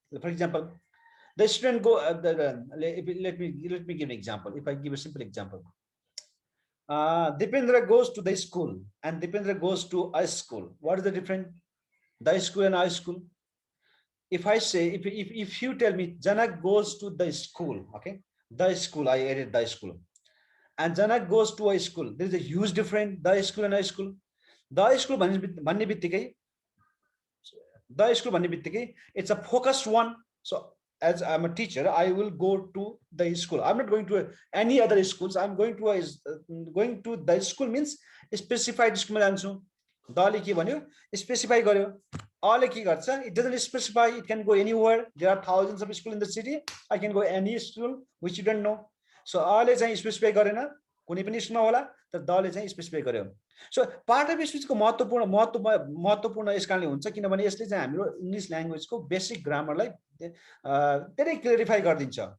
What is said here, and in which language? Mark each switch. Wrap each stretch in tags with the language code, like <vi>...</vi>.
<en>For example the student go, let me give an example. If I give a simple example, Dipendra goes to the school and Dipendra goes to a school. What is the difference, the school and a school? If I say, if you tell me Janak goes to the school, okay, the school, I added the school, and Janak goes to a school, there is a huge difference, the school and a school. The school</en> <ne>भन्ने बित्तिकै,</ne> <en>the school भन्ने बित्तिकै it's a focused one. So as I'm a teacher, I will go to the school. I'm not going to any other schools. I'm going to the school means specified school</en> <ne>मा जान्छु। दले के भन्यो, specify गर्यो। अले के गर्छ,</ne> <en>it doesn't specify, it can go anywhere. There are thousands of schools in the city. I can go any school which you don't know.</en> <ne>So अले चाहिँ स्पेसिफाई गरेन, कुनै पनि स्कुलमा होला, तर दले चाहिँ स्पेसिफाई गर्यो। सो पार्ट अफ स्पिचको महत्त्वपूर्ण यस कारणले हुन्छ किनभने यसले चाहिँ हाम्रो इङ्ग्लिस ल्याङ्ग्वेजको बेसिक ग्रामरलाई धेरै क्लियरिफाई गरिदिन्छ।</ne>